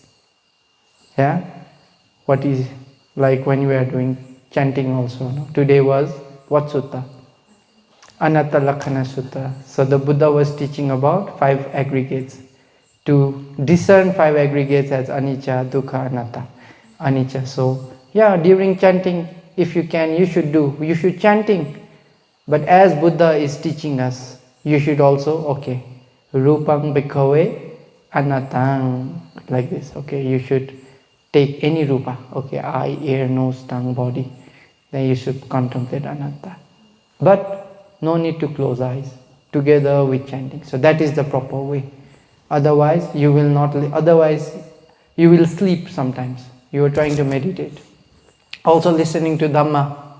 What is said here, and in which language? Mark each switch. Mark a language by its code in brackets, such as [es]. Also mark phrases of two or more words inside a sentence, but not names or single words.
[en] Yeah? What is, like when we are doing chanting also. No? Today was what sutta? Anatta Lakhana Sutta. So the Buddha was teaching about 5 aggregates. To discern 5 aggregates as [pi] anicca, dukkha, anatta. [en] Anicca. So yeah, during chanting, if you can, you should chanting. But as Buddha is teaching us, you should also, [pi] okay, rupang bhikkhave anatang, [en] like this. Okay, you should take any rupa. Okay, eye, ear, nose, tongue, body. Then you should contemplate anatta. But no need to close eyes together with chanting. So that is the proper way. Otherwise you will not. Otherwise you will sleep sometimes. You are trying to meditate, also listening to Dhamma.